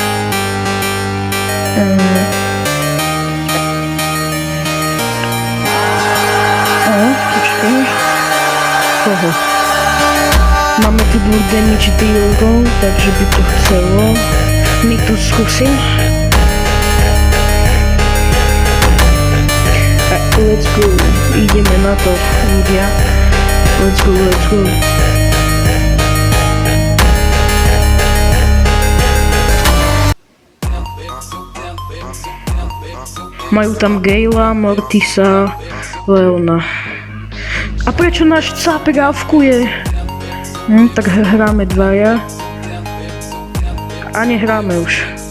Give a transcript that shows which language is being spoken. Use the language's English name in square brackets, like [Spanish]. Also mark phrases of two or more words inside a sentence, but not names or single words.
[Czech] Počkej. [Slovak] Koho? Máme tu 2 damage dealerov, takže by to chcelo. My tu skúsim. [English] Let's go. [Slovak] Ideme na to, ľudia. [English] Let's go, let's go. [Slovak] Majú tam Gale'a, Mortisa, Leona. A prečo náš cápek avkuje? Tak hráme dvaja. A nehráme už.